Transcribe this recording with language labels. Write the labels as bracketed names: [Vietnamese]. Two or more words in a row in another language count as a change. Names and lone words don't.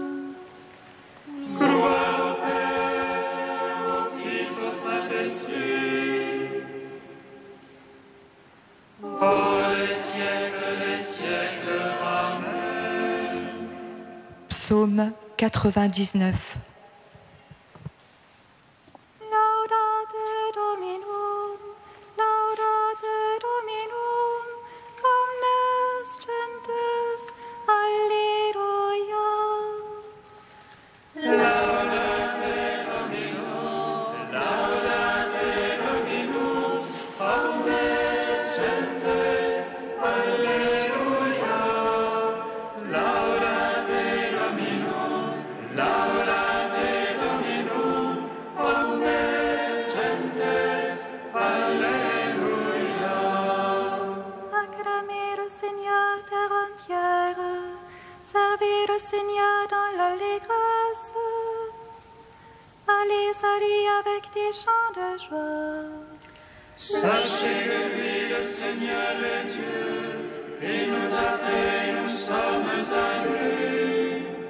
[French] Gloire au Père, au Fils, au Saint-Esprit. Pour les siècles, Amen. Psaume 99. [Latin] Laudate Dominum, laudate Dominum, omnes gentes, alleluia. Laudate Dominum, omnes gentes, alleluia. Laudate Dominum, omnes gentes, alleluia. [French] Acclamez le Seigneur terre entière, servez le Seigneur dans l'allégresse. Allez à lui avec des chants de joie. Sachez que lui, le Seigneur est Dieu, il nous a fait, nous sommes à lui.